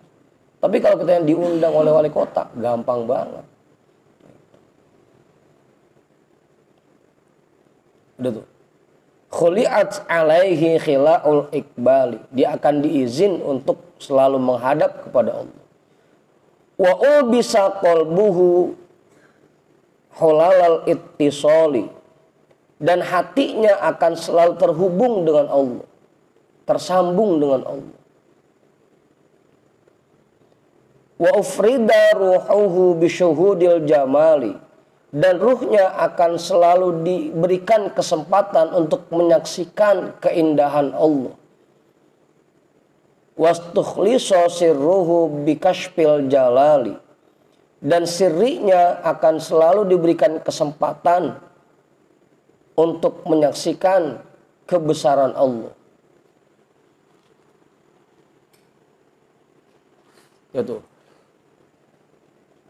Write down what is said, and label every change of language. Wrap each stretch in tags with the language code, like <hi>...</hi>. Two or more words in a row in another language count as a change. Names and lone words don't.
<id>Tapi kalau kita yang diundang oleh wali kota, gampang banget. Udah tuh.</id> <ar>خلعت عليه خلع الإقبال.</ar> <id>Dia akan diizin untuk selalu menghadap kepada Allah.</id> <ar>وألبس قلبه حلل الاتصال.</ar> <id>Dan hatinya akan selalu terhubung dengan Allah. Tersambung dengan Allah.</id> <ar>وأفرد روحه بشهود الجمال.</ar> <id>Dan ruhnya akan selalu diberikan kesempatan untuk menyaksikan keindahan Allah.</id> <ar>واستخلص سره بكشف الجلال.</ar> <id>Dan sirrinya akan selalu diberikan kesempatan untuk menyaksikan kebesaran Allah. Ya tuh.</id>